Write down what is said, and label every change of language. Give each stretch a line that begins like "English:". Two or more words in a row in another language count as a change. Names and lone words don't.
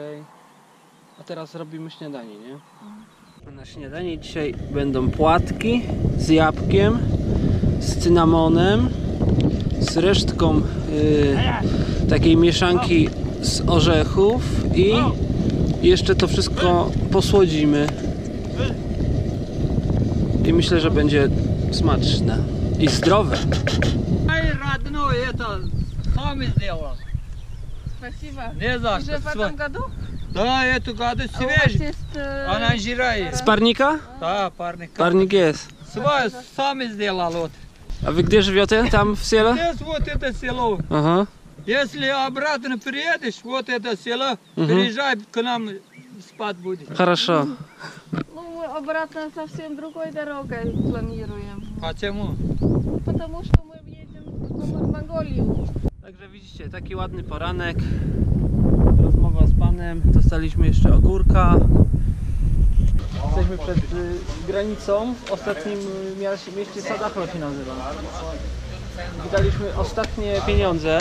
Polish: A teraz robimy śniadanie, nie? Na śniadanie dzisiaj będą płatki z jabłkiem, z cynamonem, z resztką takiej mieszanki z orzechów i jeszcze to wszystko posłodzimy. I myślę, że będzie smaczne i zdrowe.
Russian: Спасибо. Не за Уже в что. этом году? Да, эту году А у вас свежий. есть... Она жирает.
Polish: Z parnika?
Russian: Да, парник.
Polish: Parnik jest.
Russian: Свой сами сделал вот.
Polish: A wy gdzie żywiecie? Tam w Ciele?
Russian: Здесь вот это село. Aha. Если обратно приедешь, вот это село, приезжай к нам спать будет. Хорошо. Ну, мы обратно совсем другой дорогой планируем. Почему? Потому что мы едем в Монголию.
Polish: Także widzicie, taki ładny poranek. Rozmowa z panem. Dostaliśmy jeszcze ogórka. Jesteśmy przed granicą. W ostatnim mieście Sadachlo się nazywa. Wydaliśmy ostatnie pieniądze.